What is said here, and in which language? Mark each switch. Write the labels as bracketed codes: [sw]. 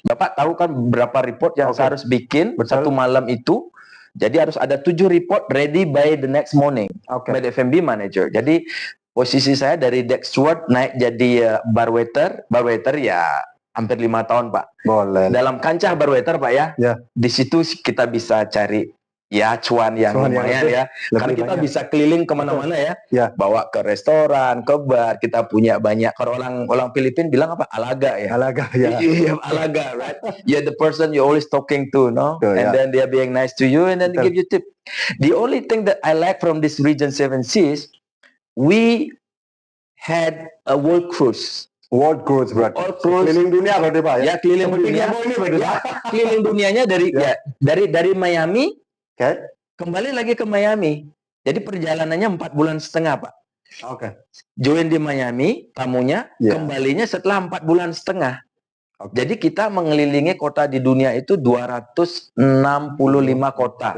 [id] Bapak tahu kan berapa report yang saya harus bikin satu malam itu. Jadi harus ada 7 report [en] ready by the next morning by the F&B manager. [id] Jadi posisi saya dari deck steward naik jadi bar waiter ya hampir 5 tahun, Pak. Boleh. Dalam kancah bar waiter, Pak ya. Di situ kita bisa cari ya cuan yang lumayan ya. Karena kita bisa keliling kemana-mana ya. Bawa ke restoran, ke bar. Kita punya banyak. Kalau orang Filipin bilang apa? Alaga ya. Alaga ya. Iya, alaga, right? [en] You're the person you always talking to, no? And then they are being nice to you and then they give you tip. The only thing that I like from this Regent Seven Seas, we had a world cruise. [id] World cruise berarti. World cruise. Keliling dunia berarti, Pak ya. Ya, keliling dunia. Keliling dunianya dari Miami. Kembali lagi ke Miami. Jadi perjalanannya 4,5 bulan, Pak. Join di Miami, tamunya, kembalinya setelah 4,5 bulan. Jadi kita mengelilingi kota di dunia itu 265 kota.